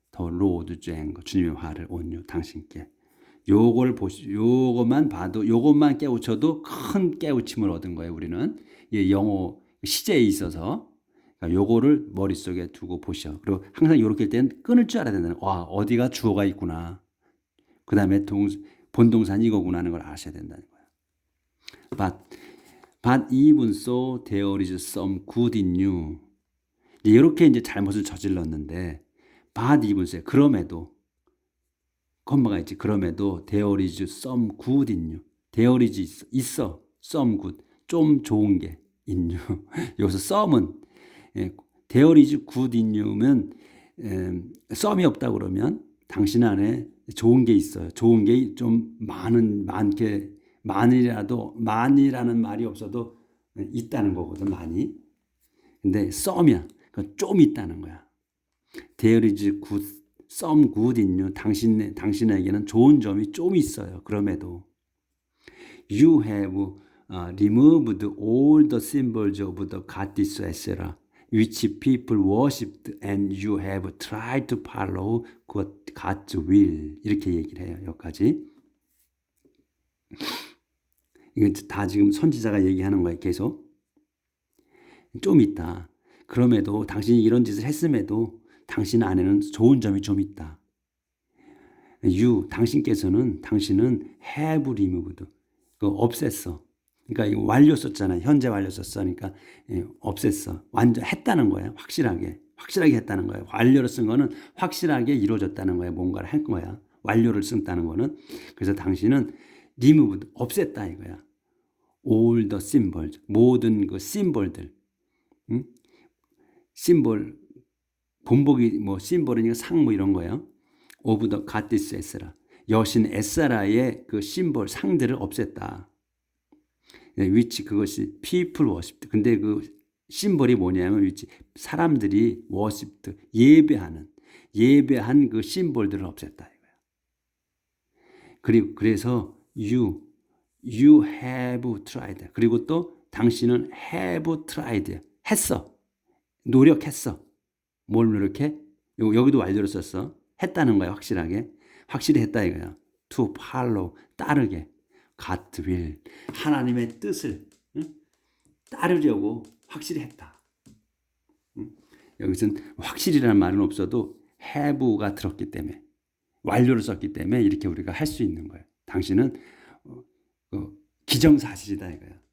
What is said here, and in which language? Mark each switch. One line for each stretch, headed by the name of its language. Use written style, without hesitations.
English: The Lord's anger.
Korean: 주님의 화를
English: on you.
Korean: 당신께. 요것만 봐도 요것만 깨우쳐도 큰 깨우침을 얻은 거예요. 우리는 영어 시제에 있어서 요거를 머릿속에 두고 보셔. 그리고 항상 이렇게 할 때는 끊을 줄 알아야 된다는. 어디가 주어가 있구나. 그 다음에 본동사는 이거구나 하는 걸 아셔야 된다는 거야.
English: But even so, there is some good in you.
Korean: 이렇게 이제 잘못을 저질렀는데,
English: but even so,
Korean: 그럼에도, 콤마가 있지. 그럼에도
English: there is some good in you. there is 있어. some good.
Korean: 좀 좋은 게
English: in you.
Korean: 여기서 some은 there is good in you면 some이 없다 그러면 당신 안에 좋은 게 있어요. 좋은 게 좀 많게 많이라는 말이 없어도 있다는 거거든. 많이. 근데 some이야. 그러니까 좀 있다는 거야.
English: there is good, some good in you.
Korean: 당신에게는 좋은 점이 좀 있어요. 그럼에도
English: you have removed all the symbols of the goddess etc. which people worshipped and you have tried to follow God's will.
Korean: 이렇게 얘기를 해요. 여기까지. 이건 다 지금 선지자가 얘기하는 거예요. 계속. 좀 있다. 그럼에도 당신이 이런 짓을 했음에도 당신 안에는 좋은 점이 좀 있다. 당신은
English: have removed.
Korean: 없앴어. 그러니까 이거 완료 썼잖아요. 현재 완료 썼어. 그러니까 없앴어. 완전 했다는 거예요. 확실하게 했다는 거예요. 완료를 쓴 거는 확실하게 이루어졌다는 거예요. 뭔가를 할 거야. 완료를 쓴다는 거는. 그래서 당신은 removed, 없앴다 이거야. all the symbols, 모든 그 심볼들. 심볼, 본보기 심볼이니까 상 이런 거예요. of the goddess 에스라. 여신 에스라의 그 심볼, 상들을 없앴다.
English: which
Korean: 그것이
English: people worshipped.
Korean: 근데 그 심볼이 뭐냐면
English: which
Korean: 사람들이
English: worshipped,
Korean: 예배한 그 심볼들을 없앴다 이거야. 그래서
English: you have tried.
Korean: 그리고 또 당신은
English: have tried.
Korean: 했어. 노력했어. 뭘 노력해? 여기도 완료를 썼어. 했다는 거야. 확실히 했다 이거야.
English: to follow,
Korean: 따르게.
English: God will,
Korean: 하나님의 뜻을 따르려고 확실히 했다. 여기서는 확실이라는 말은 없어도 have가 들었기 때문에, 완료를 썼기 때문에 이렇게 우리가 할 수 있는 거예요. 당신은 기정사실이다 이거야.